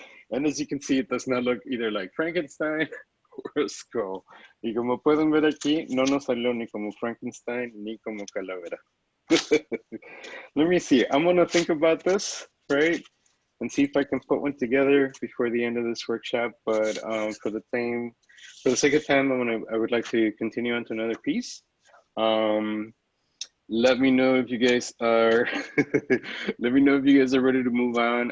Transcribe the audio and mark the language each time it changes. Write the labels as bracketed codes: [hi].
[en] And as you can see, it does not look either like Frankenstein or a skull. [es] Y como pueden ver aquí, no nos salió ni como Frankenstein ni como calavera. [en] Let me see. I'm gonna think about this, right? And see if I can put one together before the end of this workshop. But for the sake of time, I would like to continue on to another piece. Let me know if you guys are let me know if you guys are ready to move on.